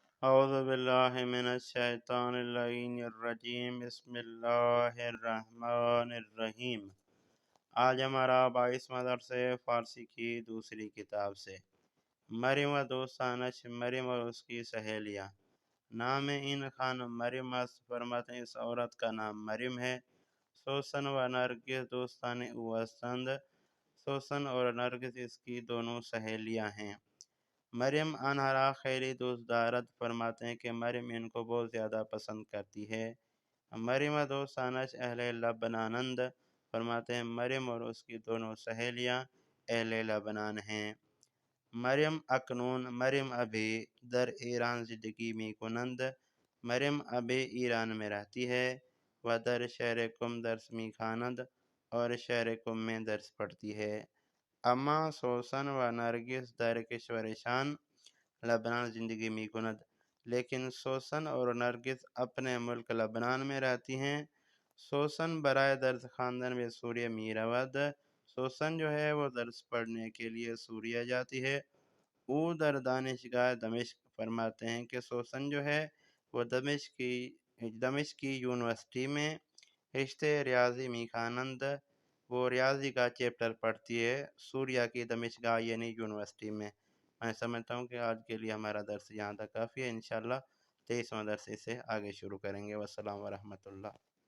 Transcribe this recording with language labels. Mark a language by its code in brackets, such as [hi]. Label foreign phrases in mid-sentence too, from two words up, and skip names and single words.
[ar] اعوذ باللہ من الشیطان اللعین الرجیم بسم اللہ الرحمن الرحیم۔ [ur] آج ہمارا 22واں درس ہے فارسی کی دوسری کتاب سے۔ [fa] مریم و دوستانش، [ur] مریم اور اس کی سہیلیاں۔ [fa] نام این خانم مریم است، [ur] فرماتے ہیں اس عورت کا نام مریم ہے۔ [fa] سوسن و نرگس دوستان او هستند، [ur] سوسن اور نرگس اس کی دونوں سہیلیاں ہیں۔ [fa] مریم آنها را خیلی دوست دارد، [ur] فرماتے ہیں کہ مریم ان کو بہت زیادہ پسند کرتی ہے۔ [fa] مریم و دوستانش اہل لبنانند، [ur] فرماتے ہیں مریم اور اس کی دونوں سہیلیاں اہل لبنان ہیں۔ [fa] مریم اکنون، مریم ابھی در ایران زندگی می کنند، [ur] مریم ابھی ایران میں رہتی ہے۔ [fa] و در شہر قم درس می خوانند، [ur] اور شہر قم میں درس پڑھتی ہے۔ [fa] اما سوسن و نرگس در کشورشان لبنان زندگی می کند، [ur] لیکن سوسن اور نرگس اپنے ملک لبنان میں رہتی ہیں۔ [fa] سوسن برائے درس خواندن میں سوریہ می رود، [ur] سوسن جو ہے وہ درس پڑھنے کے لیے سوریہ جاتی ہے۔ [fa] او در دانشگاہ دمشق، [ur] فرماتے ہیں کہ سوسن جو ہے وہ دمشق کی یونیورسٹی میں [fa] رشتے ریاضی می خوانند، [ur] وہ ریاضی کا چیپٹر پڑھتی ہے سوریہ کی دمشق یعنی یونیورسٹی میں۔ میں سمجھتا ہوں کہ آج کے لیے ہمارا درس یہاں تک کافی ہے۔ انشاءاللہ 23واں درس سے آگے شروع کریں گے۔ [ar] والسلام ورحمۃ اللہ۔